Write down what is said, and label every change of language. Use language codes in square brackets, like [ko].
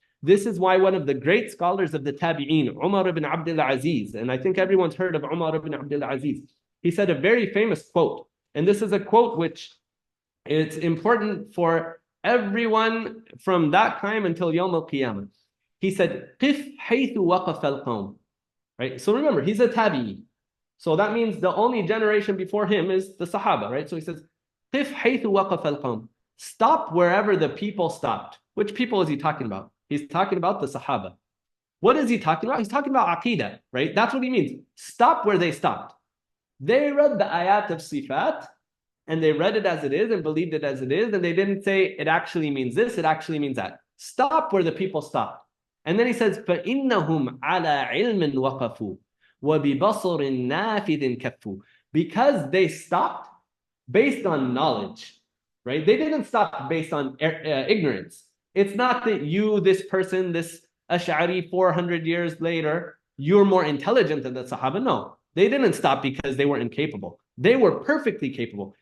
[en] This is why one of the great scholars of the Tabi'een, Umar ibn Abdul Aziz, and I think everyone's heard of Umar ibn Abdul Aziz, he said a very famous quote, and this is a quote which it's important for everyone from that time until Yawm al-Qiyamah. He said, [ar] قِفْ حَيْثُ وَقَفَ الْقَوْمِ. [en] Right? So remember, he's a Tabi'i. So that means the only generation before him is the Sahaba, right? So he says, [ar] قِفْ حَيْثُ وَقَفَ الْقَوْمِ. [en] Stop wherever the people stopped. Which people is he talking about? He's talking about the Sahaba. What is he talking about? He's talking about Aqeedah, right? That's what he means. Stop where they stopped. They read the ayat of Sifat, and they read it as it is and believed it as it is, and they didn't say it actually means this, it actually means that. Stop where the people stopped. And then he says, [ar] فَإِنَّهُمْ عَلَىٰ عِلْمٍ وَقَفُوا وَبِبَصَرٍ نَافِذٍ كَفُّوا. [en] Because they stopped based on knowledge, right? They didn't stop based on ignorance. It's not that you, this person, this Ash'ari 400 years later, you're more intelligent than the Sahaba. No, they didn't stop because they were incapable. They were perfectly capable.